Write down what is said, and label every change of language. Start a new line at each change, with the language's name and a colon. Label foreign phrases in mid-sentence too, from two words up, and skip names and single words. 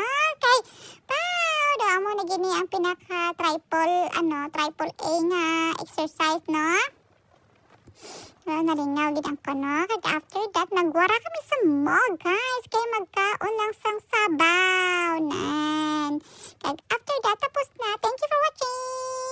Hiligaynon: Kay, daw mo na gini ang pinaka-triple A nga exercise, no? Nalingaw gid ang kono. Kaya
English: after that,
Hiligaynon: nagwara kami sa mall, guys. Kaya magkaon lang sang sabaw, nan. Kaya
English: after that,
Filipino: tapos na.
English: Thank you for watching!